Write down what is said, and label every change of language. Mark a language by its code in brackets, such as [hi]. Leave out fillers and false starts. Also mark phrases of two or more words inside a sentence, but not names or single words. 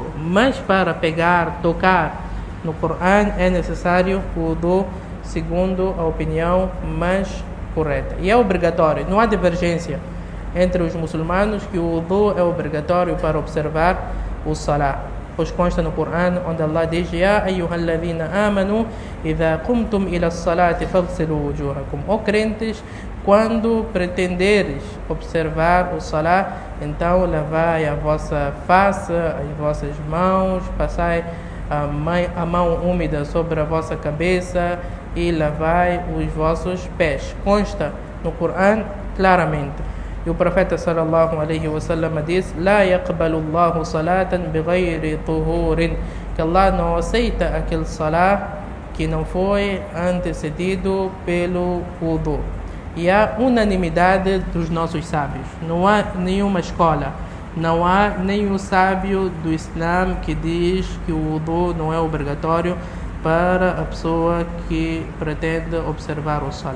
[pt] Mas para pegar, tocar no Coran, é necessário o wudu, segundo a opinião mais correta. E é obrigatório, não há divergência entre os muçulmanos que o wudu é obrigatório para observar o salat. Pois consta no Coran, onde Allah diz: [ar] يا أيها الذين آمنوا، إذا قمتم إلى الصلاة فاغسلوا وجوهكم. [pt] Ó crentes, quando pretenderes observar o salat, então lavai a vossa face, as vossas mãos, passai a mão úmida sobre a vossa cabeça e lavai os vossos pés. Consta no Coran claramente. E o profeta [ar] صلى الله عليه وسلم [pt] diz: [ar] لا يقبل الله صلاة بغير طهور, [pt] que Allah não aceita aquele salat que não foi antecedido pelo wudu. E há unanimidade dos nossos sábios. Não há nenhuma escola, não há nenhum sábio do Islã que diz que o wudu não é obrigatório para a pessoa que pretende observar o salah.